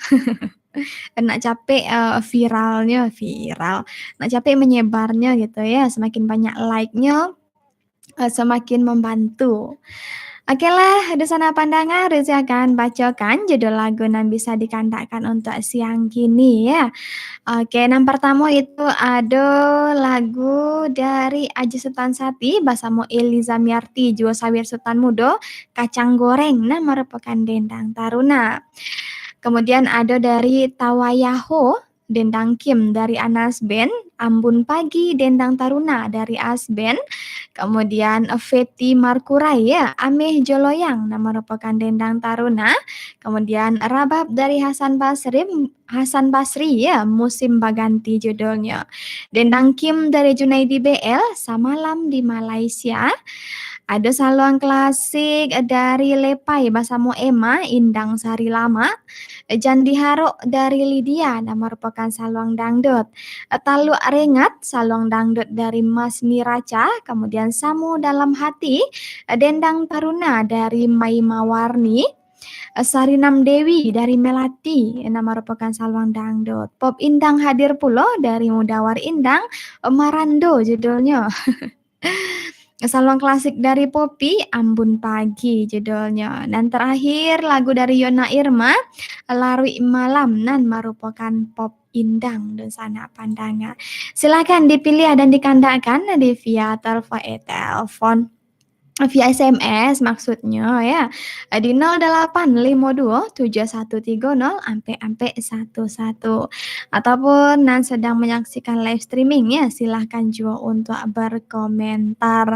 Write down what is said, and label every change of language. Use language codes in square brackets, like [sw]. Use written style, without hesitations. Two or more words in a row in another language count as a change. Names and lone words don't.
[id] nak capek viral nak capek menyebarnya gitu ya semakin banyak like-nya semakin membantu. Oke lah, di sana pandangan Rezi akan bacakan judul lagu yang bisa dikandakkan untuk siang kini ya. Oke, yang pertama itu ada lagu dari Aji Sultan Sati, Basamo Eliza Miarti, Jua Sawir Sultan Mudo, Kacang Goreng, nah merupakan Dendang Taruna. Kemudian ada dari Tawayaho, Dendang Kim dari Anas Band, Ambun Pagi, Dendang Taruna dari Asben, kemudian Feti Markurai ya, Ameh Joloyang, nama merupakan Dendang Taruna, kemudian Rabab dari Hasan Basri ya, Musim Baganti judulnya, Dendang Kim dari Junaidi BL, Samalam di Malaysia, ada saluang klasik dari Lepai Basamo Ema, Indang Sari Lama, Jandi Haro dari Lydia, nama merupakan saluang dangdut. Taluk Rengat, saluang dangdut dari Mas Miraca, kemudian Samu Dalam Hati, Dendang Taruna dari Mai Mawarni, Sarinam Dewi dari Melati, nama merupakan saluang dangdut. Pop Indang hadir pulo dari Mudawar Indang, Marando judulnya. Saluang klasik dari Poppy, Ambun Pagi judulnya. Dan terakhir lagu dari Yona Irma, Larui Malam, nan merupakan pop indang dan sana pandangan. Silakan dipilih dan dikandakkan di via telepon via SMS maksudnya ya di 0852 7130 ampe ampe 11 ataupun yang sedang menyaksikan live streaming ya silahkan juga untuk berkomentar.